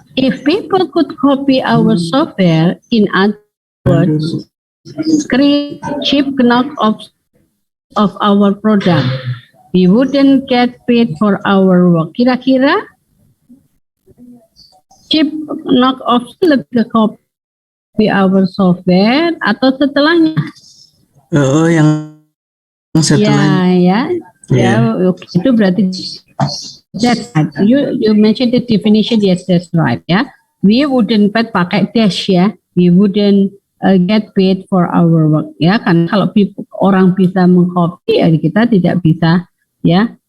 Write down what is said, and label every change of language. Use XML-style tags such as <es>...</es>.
<en>If people could copy our software, in other words, create cheap knockoffs of our product, we wouldn't get paid for our work.</en> <id>Kira-kira cheap knockoffs lebih ke</id> <en>copy our software</en> <id>atau setelahnya? Yang Ya, setelahnya. itu berarti</id> <en>that's right. You mentioned the definition. Yes, that's right. Ya, we wouldn't</en> <id>pakai dash ya.</id> <en>We wouldn't get paid for our work.</en> <id>Ya, kan kalau orang bisa mengcopy, ya kita tidak bisa ya.</id>